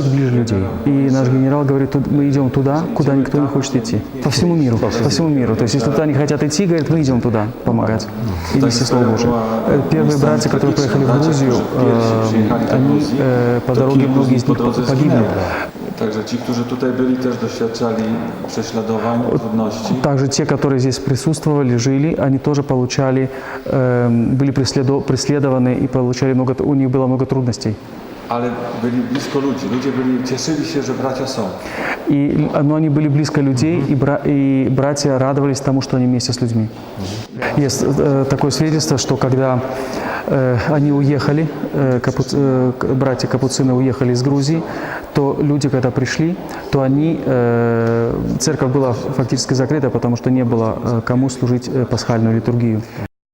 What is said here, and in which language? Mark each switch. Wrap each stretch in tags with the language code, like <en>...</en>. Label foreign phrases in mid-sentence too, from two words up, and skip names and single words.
<ru>И наш генерал говорит, мы идем туда, куда никто не хочет хочет идти. По всему миру, по всему миру. То есть, если туда не хотят идти, говорят, мы идем туда помогать и нести Слово Божие. Первые братья, которые приехали в Грузию, они по дороге, многие из них погибли.</ru> <pl>Także ci, którzy tutaj byli, też doświadczali prześladowań, trudności.</pl> <ru>Также те, которые здесь присутствовали, жили, они тоже получали, были преследованы и получали много, у них было много трудностей.</ru> <pl>Ale byli blisko ludzi. Ludzie cieszyli się, że bracia są.</pl> <ru>Но они были близко людей, и братья радовались тому, что они вместе с людьми. Есть такое свидетельство, что когда они уехали, братья Капуцины уехали из Грузии, то люди, когда пришли, то церковь была фактически закрыта, потому что не было кому служить пасхальную литургию.</ru>